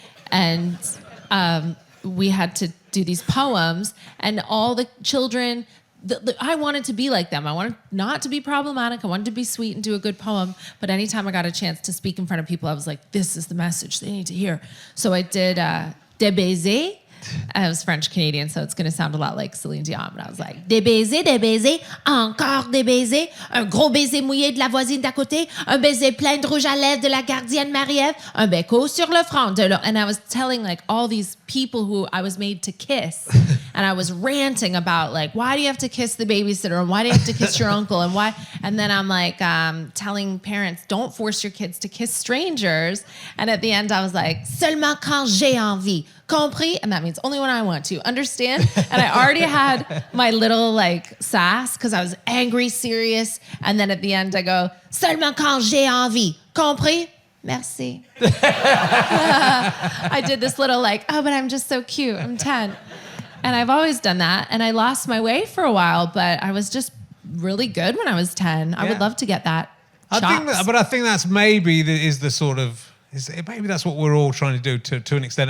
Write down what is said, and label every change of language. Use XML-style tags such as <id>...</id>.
<en>And we had to do these poems, and all the children... I wanted to be like them. I wanted not to be problematic. I wanted to be sweet and do a good poem. But anytime I got a chance to speak in front of people, I was like, this is the message they need to hear. So I did Des baisers. I was French-Canadian, so it's going to sound a lot like Celine Dion. But I was like,</en> <fr>des baisers, encore des baisers, un gros baiser mouillé de la voisine d'à côté, un baiser plein de rouge à lèvres de la gardienne Marie-Ève, un béco sur le front de l'autre.</fr> <en>And I was telling like all these people who I was made to kiss. And I was ranting about like, why do you have to kiss the babysitter? And why do you have to kiss your uncle? And why? And then I'm like telling parents, don't force your kids to kiss strangers. And at the end, I was like,</en> <fr>seulement quand j'ai envie. Compris?</fr> <en>And that means only when I want to. Understand? And I already had my little like sass because I was angry, serious. And then at the end, I go,</en> <fr>seulement quand j'ai envie. Compris? Merci.</fr> <en>I did this little like, oh, but I'm just so cute. I'm 10. And I've always done that. And I lost my way for a while, but I was just really good when I was 10. I would love to get that. I think that's maybe the sort of, maybe that's what we're all trying to do to an extent.</en>